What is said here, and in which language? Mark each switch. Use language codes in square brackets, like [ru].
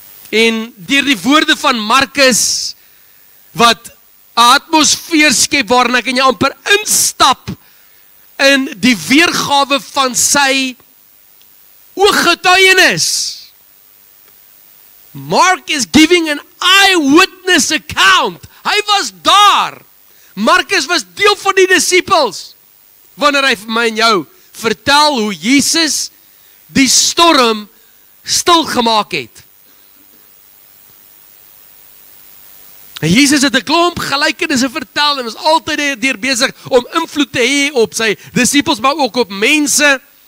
[af] En deur die woorde van Markus, wat 'n atmosfeer skep waarin ek en jy amper instap in die weergawe van sy ooggetuienis. [en] Mark is giving an eyewitness account. [af] Hy was daar. Markus was deel van die disippels. Wanneer hy vir my en jou vertel hoe Jesus die storm stil gemaak het. En Jesus het 'n klomp gelykenisse vertel en was altyd deur besig om invloed te hê op sy disippels, maar ook op mense.